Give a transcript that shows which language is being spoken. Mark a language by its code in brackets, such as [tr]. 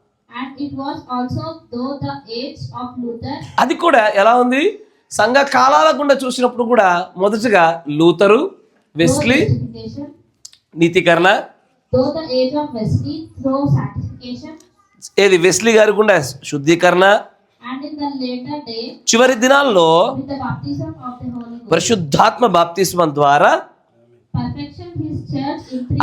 [en] and it was also though the age of Luther, [te] అది కూడా ఎలా ఉంది? సంఘ కాలాల గుండా చూసినప్పుడు కూడా మొదటగా లూతరు, Wesley [en] justification, [te] నీతీకరణ, [en] though the age of Wesley through sanctification, [te] ఏది వెస్లీ గారి గుండా శుద్ధీకరణ, [en] and in the later day [te] చివరి దినాల్లో [en] with the baptism of the Holy Ghost, [te] పరిశుద్ధాత్మ బాప్తిస్మం ద్వారా [en] perfection his church in 3